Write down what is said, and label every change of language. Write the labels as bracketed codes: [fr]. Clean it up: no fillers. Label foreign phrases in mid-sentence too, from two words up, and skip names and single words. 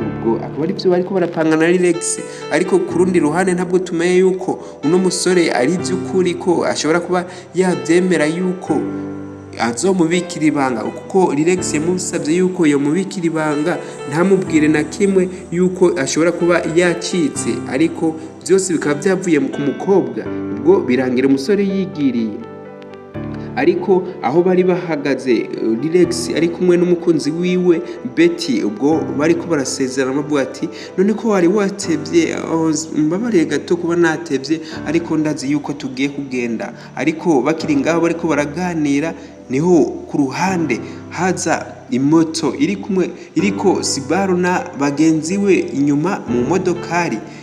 [rn] Ubwo akaba ari byo bariko barapanga na Relax. Ariko ku rundi ruhande ntabwo tumenye yuko uno musore ari by'ukuri ko ashobora kuba yabyemera yuko azomubikira ibanga, kuko Relax yamusabye yuko yamubikira ibanga ntamubwire na kimwe yuko ashobora kuba yacitse, ariko byose bikaba byavuye ku mukobwa. Ubwo birangira umusore yigiriye. Ariko aho bari bahagaze Relax ari kumwe n'umukunzi wiwe Betty, ubwo bariko barasezerana bavuga ati none ko wari watevye, mbabarire gato kuba natevye, ariko ndazi yuko tugiye kugenda. Ariko bakiri ngaho bariko baraganira, niho ku ruhande haza imoto iriko Sibaro na bagenzi we inyuma mu modokari.